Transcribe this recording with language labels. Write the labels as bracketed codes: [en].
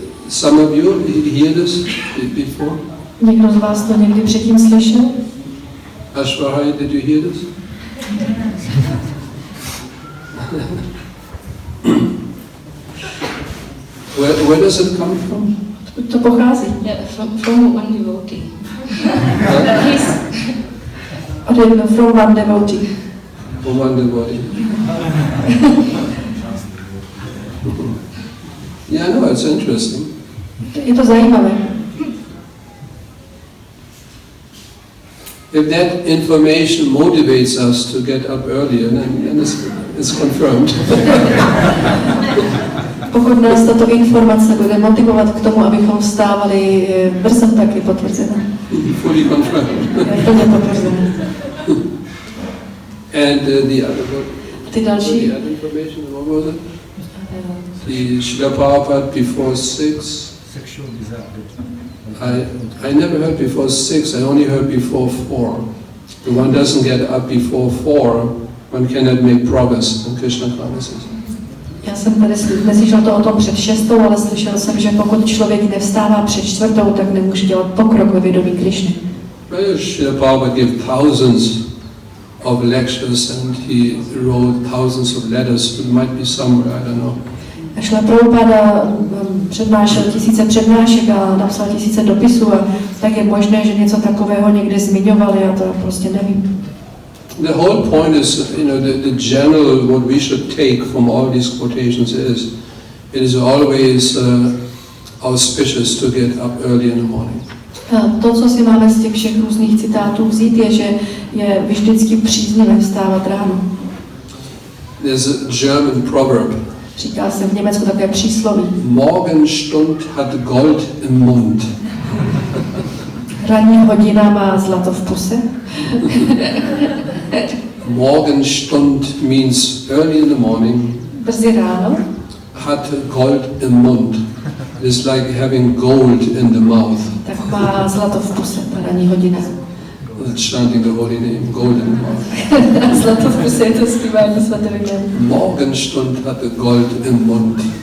[en] Some of you hear this before? [cs] Někdo z vás to někdy předtím slyšel? [en] Ashwari, did you hear this? Where does it come from? [cs] To pochází. [en] Yeah, from one devotee. From one devotee. From one devotee. Yeah, I know, it's interesting. [cs] Je to zajímavé. [en] If that information motivates us to get up earlier, then it's confirmed. [cs] Pokud nás tato informace bude motivovat k tomu, abychom vstávali brzo, tak je potvrzeno. [en] Fully confirmed. [cs] Je plně potvrzeno. [en] And the other one? [cs] Ty další? [en] The other information, what was it? The Srila Prabhupada before 6. Sexual desire. I never heard before 6, I only heard before 4. The one doesn't get up before 4, one cannot make progress in Krishna consciousness. [cs] Já jsem tady neslyšel to o tom před 6, ale slyšel jsem, že pokud člověk nevstává před 4, tak nemůže dělat pokrok ve vědomí Krišny. [en] Srila Prabhupada gave thousands of lectures and he wrote thousands of letters. It might be somewhere, I don't know. [cs] Šla Prabhupada přednášel tisíce přednášek a napsal tisíce dopisů, a tak je možné, že něco takového někde zmiňovali, já to prostě nevím. [en] The whole point is, the general, what we should take from all these quotations is, it is always auspicious to get up early in the morning. [cs] To, co si máme z těch všech různých citátů vzít, je, že je vždycky příznivé vstávat ráno. [en] There's a German proverb. [cs] Říká se v Německu také přísloví. [de] Morgenstund hat Gold im Mund. [cs] Ranní hodina má zlato v puse. [en] Morgenstund means early in the morning. [cs] Brzy ráno. [de] Hat Gold im Mund. [en] It's like having gold in the mouth. [cs] Tak má zlato v puse, ta ranní hodina. [en] That's chanting the holy name, gold in the mouth. [cs] Zlato v puse je to zpívání svatého jména. [de] Morgenstund hat Gold im Mund.